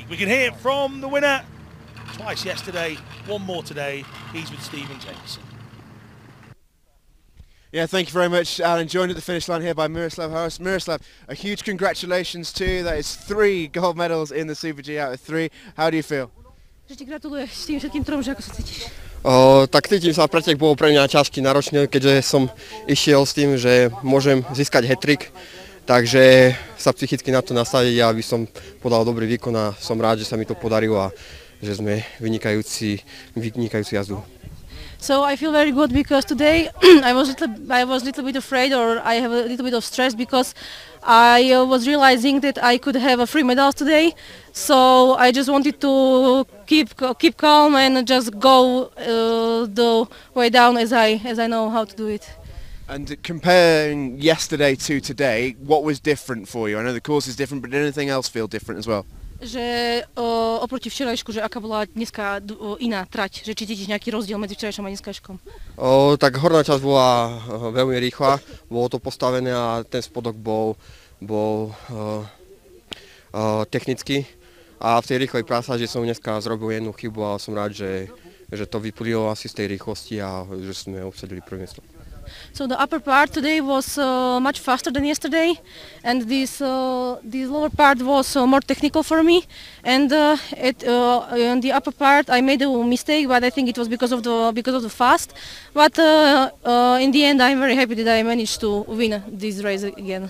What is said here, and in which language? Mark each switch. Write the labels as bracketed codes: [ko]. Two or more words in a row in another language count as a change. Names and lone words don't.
[en] We can hear from the winner twice yesterday, one more today. He's with Stephen Jameson. Yeah, thank you very much, Alan. Joined at the finish line here by Miroslav Harris. Miroslav, a huge congratulations to you. That is 3 gold medals in the Super G out of 3. How do you feel? [sk] Tak cítim sa, pretek bol pre mňa ťažký, náročný, keďže som išiel s tým, že môžem získať hat-trick, takže sa psychicky na to nastaviť, aby som podal dobrý výkon a som rád, že sa mi to podarilo a že sme vynikajúci jazdu. [en] So I feel very good because today I was little bit afraid, or I have a little bit of stress because I was realizing that I could have 3 medals today. So I just wanted to keep calm and just go the way down as I know how to do it. And comparing yesterday to today, what was different for you? I know the course is different, but did anything else feel different as well? [sk] Že oproti včerajšku, že aká bola dneska iná trať, že či cítiš nejaký rozdiel medzi včerajšom a dneskajškom? Tak horná časť bola veľmi rýchla, bolo to postavené a ten spodok bol technický. A v tej rýchlej pasáži som dneska zrobil jednu chybu a som rád, že to vyplývalo asi z tej rýchlosti a že sme obsadili prvé miesto. [en] So the upper part today was much faster than yesterday, and this lower part was more technical for me. And in the upper part, I made a mistake, but I think it was because of the fast. But in the end, I'm very happy that I managed to win this race again.